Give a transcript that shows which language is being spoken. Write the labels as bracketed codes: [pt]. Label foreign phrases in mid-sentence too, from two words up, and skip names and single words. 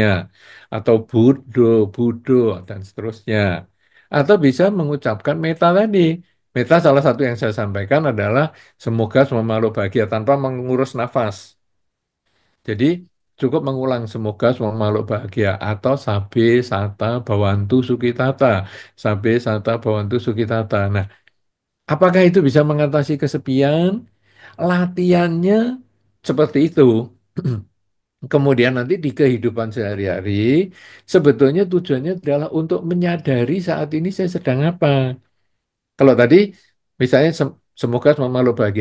[id] Atau [pi] budo, budo, [id] dan seterusnya. Atau bisa mengucapkan meta tadi. Meta salah satu yang saya sampaikan adalah semoga semua makhluk bahagia tanpa mengurus nafas. Jadi cukup mengulang semoga semua makhluk bahagia atau [pi] sabe sata bawantu sukitata. Sabe sata bawantu sukitata. [id] Nah, apakah itu bisa mengatasi kesepian? Latihannya seperti itu. Kemudian nanti di kehidupan sehari-hari, sebetulnya tujuannya adalah untuk menyadari saat ini saya sedang apa. Kalau tadi, misalnya semoga semua makhluk bahagia.